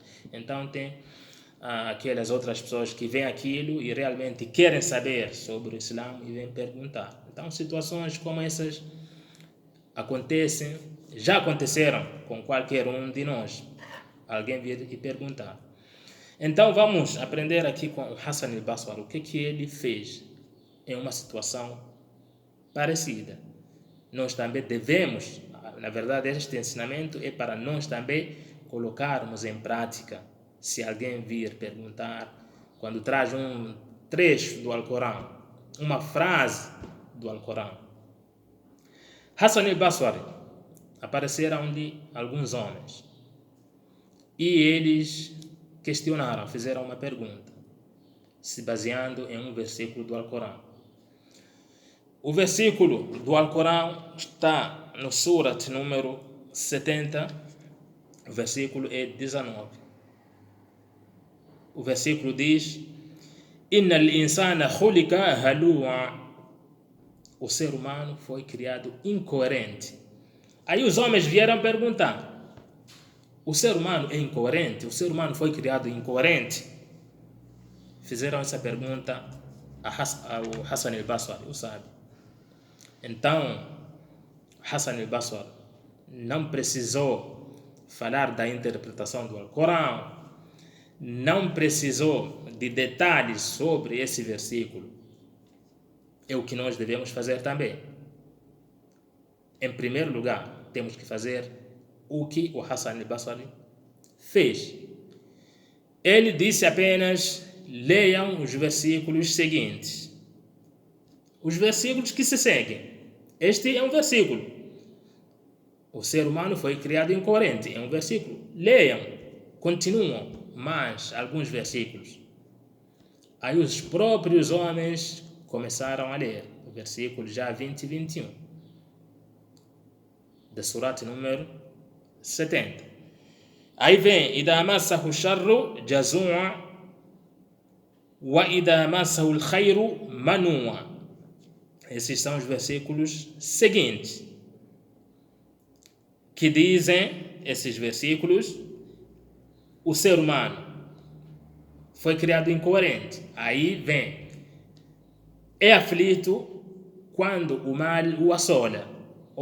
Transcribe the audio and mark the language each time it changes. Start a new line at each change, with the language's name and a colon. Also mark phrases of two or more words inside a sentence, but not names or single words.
Portuguese: Então tem aquelas outras pessoas que veem aquilo e realmente querem saber sobre o Islã e vêm perguntar. Então situações como essas acontecem, já aconteceram com qualquer um de nós. Alguém vir e perguntar. Então vamos aprender aqui com o Hassan al-Basri o que ele fez em uma situação parecida. Nós também devemos, na verdade este ensinamento é para nós também colocarmos em prática. Se alguém vir perguntar, quando traz um trecho do Alcorão, uma frase do Alcorão. Hassan al-Basri apareceram de alguns homens e eles questionaram, fizeram uma pergunta, se baseando em um versículo do Alcorão. O versículo do Alcorão está no Surat número 70, o versículo é 19. O versículo diz:
Arabic: إن الإنسان خلق هلوعا.
Portuguese: O ser humano foi criado incoerente. Aí os homens vieram perguntar: o ser humano é incoerente? O ser humano foi criado incoerente? Fizeram essa pergunta ao Hassan al-Basri, o sábio. Então, Hassan al-Basri não precisou falar da interpretação do Alcorão, não precisou de detalhes sobre esse versículo. É o que nós devemos fazer também. Em primeiro lugar, temos que fazer o que o Hassan al-Basri fez. Ele disse apenas: leiam os versículos seguintes. Os versículos que se seguem. Este é um versículo. O ser humano foi criado incoerente. É um versículo. Leiam. Continuam mais alguns versículos. Aí os próprios homens começaram a ler o versículo já 20 e 21 da Surat número 70. Aí vem:
Arabic: إذا مسه الشر جزوعا وإذا مسه الخير منوعا.
Portuguese: Esses são os versículos seguintes que dizem, esses versículos, o ser humano foi criado incoerente. Aí vem: é aflito quando o mal o assola.